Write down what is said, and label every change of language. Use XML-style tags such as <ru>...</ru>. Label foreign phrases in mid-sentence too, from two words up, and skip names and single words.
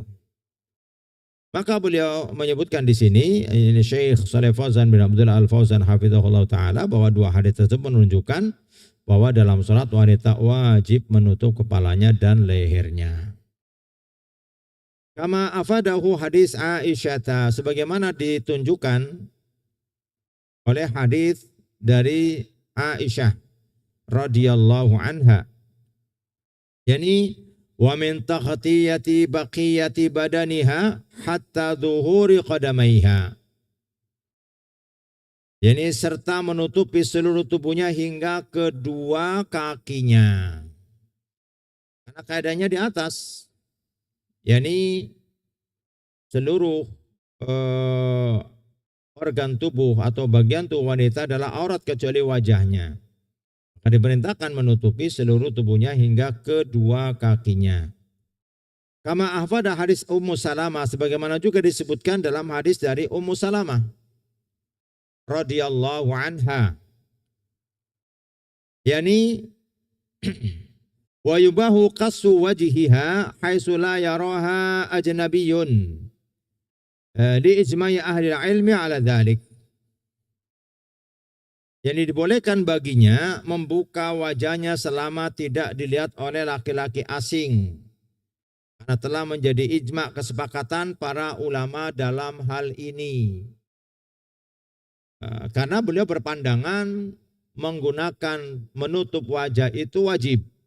<id>Maka beliau menyebutkan di sini, ini Syekh Shalih Fauzan bin Abdullah Al-Fauzan</id> <ar>حفظه الله تعالى,</ar> <id>bahwa dua hadis tersebut menunjukkan bahwa dalam sholat wanita wajib menutup kepalanya dan lehernya.</id> <ar>كما أفاده</ar> <id>hadis Aisyah, sebagaimana ditunjukkan oleh hadis dari Aisyah</id> <ar>رضي الله عنها. يعني ومن تغطية بقية بدنها حتى ظهور قدميها.</ar> <id>Yani serta menutupi seluruh tubuhnya hingga kedua kakinya. Karena keadaannya di atas. Yani seluruh organ tubuh atau bagian tubuh wanita adalah aurat kecuali wajahnya. Maka diperintahkan menutupi seluruh tubuhnya hingga kedua kakinya.</id> <ar>كما أفاده</ar> <id>hadis Ummu Salamah, sebagaimana juga disebutkan dalam hadis dari Ummu Salamah</id> <ar>رضي الله عنها. يعني ويباح كشف وجهها حيث لا يراها أجنبي. لإجماع أهل العلم على ذلك.</ar> <id>Yang dibolehkan baginya membuka wajahnya selama tidak dilihat oleh laki-laki asing. Karena telah menjadi ijma' kesepakatan para ulama dalam hal ini. Karena beliau berpandangan menggunakan menutup wajah itu wajib.</id>